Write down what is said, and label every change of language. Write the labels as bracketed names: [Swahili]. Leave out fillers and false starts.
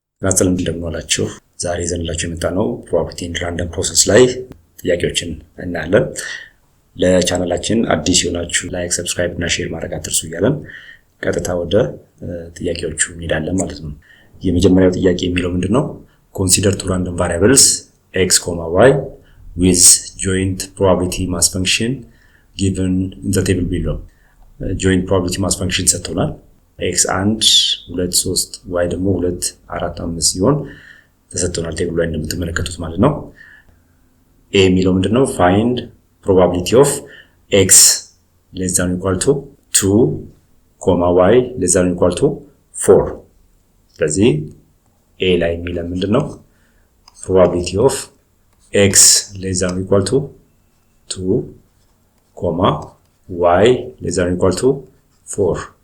[Amharic] ናጽልም እንደምንዋላችሁ። ዛሬ ዘንላችሁ የመጣነው ፕሮባቢሊቲ ኢን ራንደም ፕሮሰስ ላይ ጥያቄዎችን እናያለን። ለቻናላችን አዲስ የሆናችሁ ላይክ፣ ሰብስክራይብ እና ሼር ማድረግ አትርሱ እያለን ቀጥታ ወደ ጥያቄዎቹ እንሄዳለን ማለት ነው። የመጀመሪያው ጥያቄ የሚለው ምንድነው? [English] ኮንሲደር ቱ ራንደም ቫሪያብልስ x, y with joint probability mass function given in the table below. joint probability mass function [Amharic] ሰጥቶናል። x 1 2 3 y ደግሞ 2 4 5 ሲሆን ተሰጥቶናል ቴብሉ ላይ እንደምትመለከቱት ማለት ነው። a የሚለው ምንድነው? [English] find probability of x less than or equal to 2, y less than or equal to 4. [Amharic] ስለዚህ a ላይ የሚለው ምንድነው? [English] probability of x less than or equal to 2, y less than or equal to 4.